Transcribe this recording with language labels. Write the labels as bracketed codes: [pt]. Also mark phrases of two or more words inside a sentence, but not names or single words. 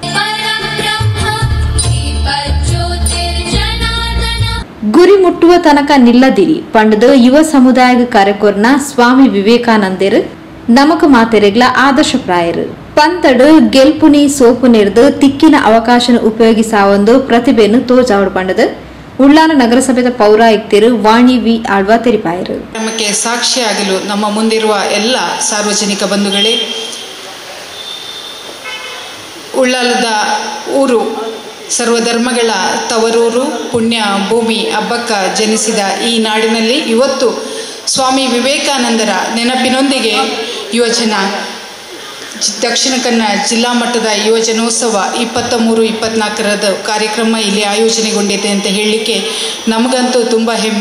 [kn] ಗುರಿ ಮುಟ್ಟುವ ತನಕ ನಿಲ್ಲದಿರಿ [tcy] ಪಂಡದ ಯುವ ಸಮುದಾಯ ಕಾರ್ಯಕ್ರಮ ಸ್ವಾಮಿ ವಿವೇಕಾನಂದರು ನಮಕ ಮಾತೆರೆಗ್ಲ ಆದರ್ಶಪ್ರಾಯರು ಪಂತಡು ಗೆಲ್ಪುನಿ ಸೋಪು ನೆರೆದು ತಿಕ್ಕಿನ ಅವಕಾಶ ಉಪಯೋಗಿಸಾವೊಂದು ಪ್ರತಿಭೆಯನ್ನು ತೋಜಾವಡು ಪಂಡದು ಉಳ್ಳಾಲ ನಗರಸಭೆಯ ಪೌರಾಯುಕ್ತರು ವಾಣಿ ವಿ ಆಳ್ವ ತೆರಿಪಾಯರು. [kn] ನಮಗೆ ಸಾಕ್ಷಿಯಾಗಲು ನಮ್ಮ ಮುಂದಿರುವ ಎಲ್ಲ ಸಾರ್ವಜನಿಕ ಬಂಧುಗಳೇ, ಉಳ್ಳಾಲದ ಊರು ಸರ್ವಧರ್ಮಗಳ ತವರೂರು, ಪುಣ್ಯ ಭೂಮಿ ಹಬ್ಬಕ್ಕ ಜನಿಸಿದ ಈ ನಾಡಿನಲ್ಲಿ ಇವತ್ತು ಸ್ವಾಮಿ ವಿವೇಕಾನಂದರ ನೆನಪಿನೊಂದಿಗೆ ಯುವಜನ ದಕ್ಷಿಣ ಕನ್ನಡ ಜಿಲ್ಲಾ ಮಟ್ಟದ ಯುವಜನೋತ್ಸವ 23-24ರದ ಕಾರ್ಯಕ್ರಮ ಇಲ್ಲಿ ಆಯೋಜನೆಗೊಂಡಿದೆ ಅಂತ ಹೇಳಲಿಕ್ಕೆ ನಮಗಂತೂ ತುಂಬ ಹೆಮ್ಮೆ.